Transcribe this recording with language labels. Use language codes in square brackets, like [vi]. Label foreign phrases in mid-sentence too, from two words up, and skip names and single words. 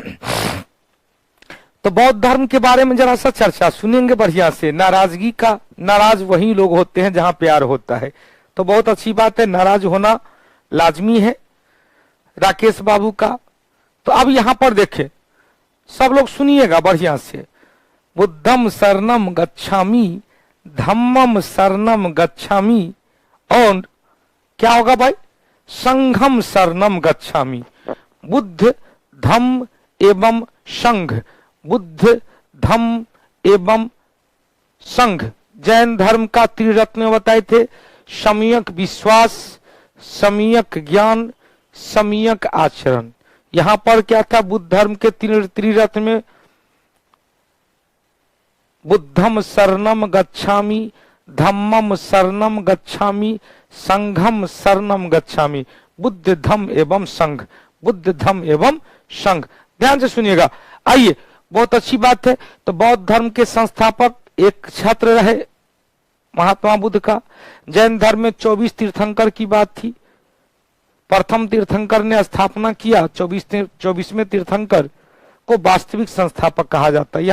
[hi] तो बौद्ध धर्म के बारे में जरा सा चर्चा सुनेंगे बढ़िया से। नाराजगी का, नाराज वही लोग होते हैं जहां प्यार होता है, तो बहुत अच्छी बात है, नाराज होना लाजमी है राकेश बाबू का। तो अब यहां पर देखें, सब लोग सुनिएगा बढ़िया से। [pi] बुद्धम शरणम गच्छामि, धम्मम शरणम गच्छामि, [hi] और क्या होगा भाई? [pi] संघम शरणम गच्छामि। [hi] बुद्ध, धम्म एवं संघ, बुद्ध, धम्म एवं संघ। जैन धर्म का त्रिरत्न बताए थे, सम्यक विश्वास, सम्यक ज्ञान, सम्यक आचरण। यहां पर क्या था? बुद्ध धर्म के त्रिरत्न में [pi] बुद्धम शरणम गच्छामि, धम्मम शरणम गच्छामि, संघम शरणम गच्छामि। [hi] बुद्ध, धम्म एवं संघ, बुद्ध, धम्म एवं संघ। ध्यान से सुनिएगा। आइए, बहुत अच्छी बात है। तो बौद्ध धर्म के संस्थापक एक छात्र रहे महात्मा बुद्ध का। जैन धर्म में 24 तीर्थंकर की बात थी। प्रथम तीर्थंकर ने स्थापना किया, 24वें तीर्थंकर को वास्तविक संस्थापक कहा जाता है।